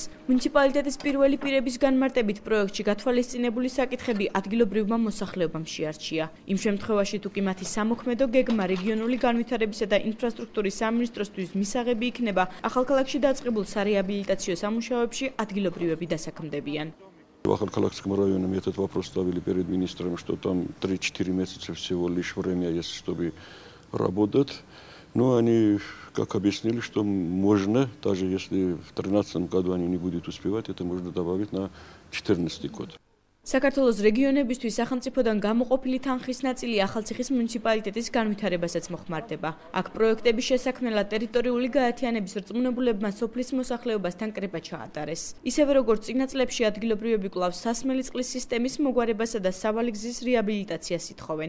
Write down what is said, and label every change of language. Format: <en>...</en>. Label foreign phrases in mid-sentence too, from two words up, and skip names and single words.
<ka>მუნიციპალიტეტის პირველი პირების განმარტებით პროექტში გათვალისწინებული საკითხები ადგილობრივმა მოსახლეობამ შეარჩია. იმ შემთხვევაში თუ კი მათი სამოქმედო გეგმა რეგიონული განვითარებისა და ინფრასტრუქტურის სამინისტროსთვის მისაღები იქნება, ახალქალაქში დაწყებულ სარეაბილიტაციო სამუშაოებში ადგილობრივები დასაქმდებიან.</ka> <ru>В Ахалкалакском районе мы этот вопрос ставили перед министром, что там 3-4 месяца всего лишь время есть, чтобы работать. Но они как объяснили, что можно, даже если в 2013 году они не будут успевать, это можно добавить на 2014 год.</ru> <ka>საქართველოს რეგიონებისთვის სახელმწიფოდან გამოყოფილი თანხის ნაწილი ახალციხის მუნიციპალიტეტის განვითარებასაც მოხმარდება. აქ პროექტების შესაქმნელად ტერიტორიული გაერთიანების რწმუნებულებმა სოფლის მოსახლეობასთან კრება ჩაატარეს. ისევე როგორც წინა წლებში ადგილობრივები კვლავ სასმელი წყლის სისტემის მოგვარებასა და სავალი გზის რეაბილიტაციას ითხოვენ.</ka>